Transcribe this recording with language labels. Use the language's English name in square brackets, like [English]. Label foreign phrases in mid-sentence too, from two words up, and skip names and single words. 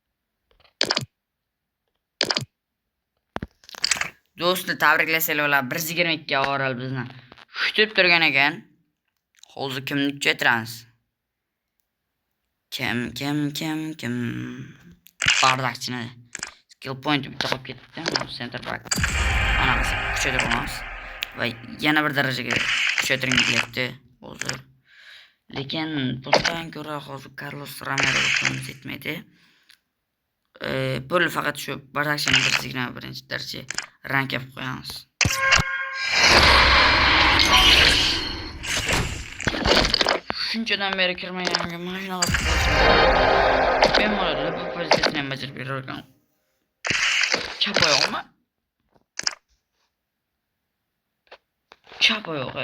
[Uzbek] Do'stlar, tabriklasak ular 122 ga oral bizni kutib turgan ekan. Hozir kimni kuchaytiramiz? Kim? Bardakchini. [English] Skill point [Uzbek] bitta qolib ketdi. [English] Center back. [Uzbek] Anaqasi kuchaytiramiz. Va yana bir darajaga kuchaytiring deyapti hozir. Lekin bundan ko'ra hozir Carlos Romero o'timiz etmaydi. Bo'ldi, faqat shu bardakchini birinchi daraja [English] rank up [Uzbek] qo'yamiz. Shunchadan beri kirmaganga mana shunaqa futbolchi. Men bo'ladi, bu pozitsiyani ham bajarib berar ekan. Chap oyoqmi? Chap oyog'i.